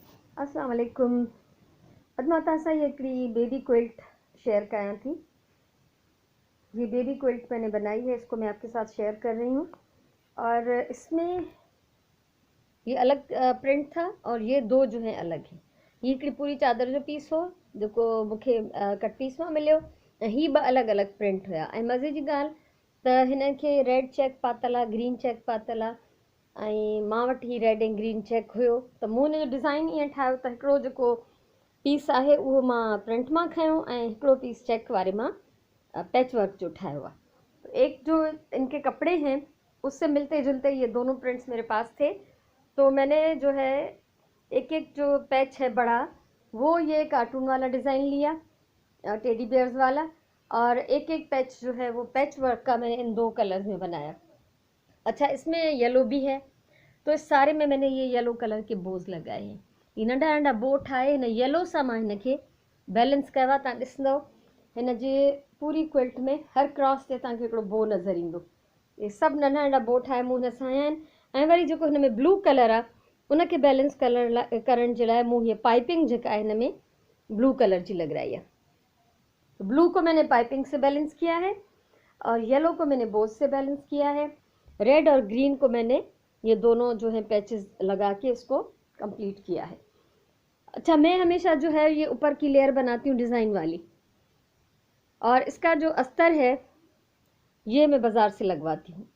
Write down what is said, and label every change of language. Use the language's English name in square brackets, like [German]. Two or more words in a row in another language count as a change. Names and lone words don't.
[Arabic] السلام عليكم. [Sindhi] अॼु मां तव्हां सां हिकिड़ी [English] baby quilt [Sindhi] शेयर कयां थी। [Hindi] ये [English] baby quilt [Hindi] मैंने बनाई है, इसको मैं आपके साथ शेयर कर रही हूँ। और इसमें ये अलग प्रिंट था और ये दो जो है अलग है। [Sindhi] ये हिकिड़ी पूरी चादर जो पीस हो जेको मूंखे [English] cut piece [Sindhi] में मिलियो, ही ॿ अलॻि अलॻि प्रिंट हुआ। ऐं मज़े जी ॻाल्हि त हिन खे [English] red check [Sindhi] पातल आहे, [English] green check [Sindhi] पातल आहे, ऐं मां वटि ही रेड ऐं [English] green check [Sindhi] हुयो त मूं हुन जो डिज़ाइन ईअं ठाहियो त हिकिड़ो जेको पीस आहे उहो मां प्रिंट मां खयो ऐं हिकिड़ो पीस चेक वारे मां [English] patch work [Sindhi] जो ठाहियो आहे। [Hindi] एक जो इनके कपड़े हैं उससे मिलते जुलते ये दोनों प्रिंट्स मेरे पास थे, तो मैंने जो है एक एक जो पैच है बड़ा वो ये कार्टून वाला डिज़ाइन लिया, [English] teddy bears [Hindi] वाला, और एक एक पैच जो है वो [English] patch work [Hindi] का मैंने इन दो कलर्स में बनाया। अच्छा, इसमें येलो भी है, तो इस सारे में मैंने ये [English] yellow color [Hindi] के बोज लगाए हैं। [Sindhi] ये नंढा नंढा बो ठाहे हिन येलो सां मां हिनखे बैलेंस कयो आहे। तव्हां ॾिसंदव हिन जे पूरी क्विल्ट में हर क्रॉस ते तव्हांखे हिकिड़ो बो नज़र ईंदो। ये सभु नंढा नंढा बो ठाहे मूं हिन सां आया आहिनि। ऐं वरी जेको हिन में [English] blue color [Sindhi] आहे उनखे बैलेंस करण जे लाइ मूं हीअ पाइपिंग जेका आहे हिन में [English] blue color [Sindhi] जी लॻाई है। [Hindi] तो ब्लू को मैंने पाइपिंग से बैलेंस किया है और येलो को मैंने बोज से बैलेंस किया है। रेड और ग्रीन को मैंने ये दोनों जो है पैचेस लगा के इसको कंप्लीट किया है। अच्छा, मैं हमेशा जो है ये ऊपर की लेयर बनाती हूँ डिज़ाइन वाली, और इसका जो अस्तर है ये मैं बाज़ार से लगवाती हूँ।